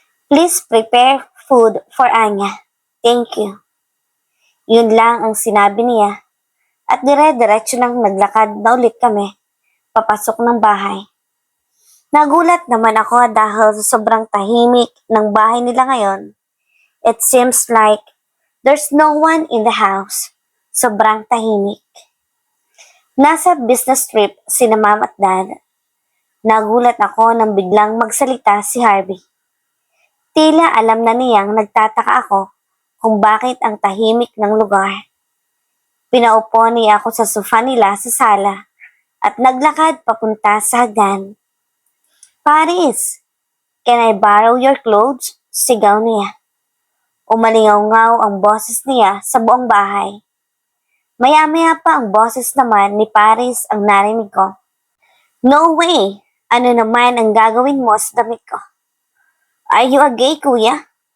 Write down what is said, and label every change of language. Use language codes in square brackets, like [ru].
[en] Please prepare food for Anya. Thank you. [tl] Yun lang ang sinabi niya at dire-diretso nang naglakad na ulit kami papasok ng bahay. Nagulat naman ako dahil sa sobrang tahimik ng bahay nila ngayon. [en] It seems like there's no one in the house. [tl] Sobrang tahimik. Nasa business trip sina Mom at Dad. Nagulat ako nang biglang magsalita si Harvey. Tila alam na niyang nagtataka ako kung bakit ang tahimik ng lugar. Pinaupo niya ako sa sofa nila sa sala at naglakad papunta sa hagdan. [en] Paris, can I borrow your clothes? [tl] Sigaw niya. Umalingaw-ngaw ang boses niya sa buong bahay. Maya-maya pa ang boses naman ni Paris ang narinig ko. [en] No way! [tl] Ano naman ang gagawin mo sa damit ko? [en] Are you a gay, [tl] kuya?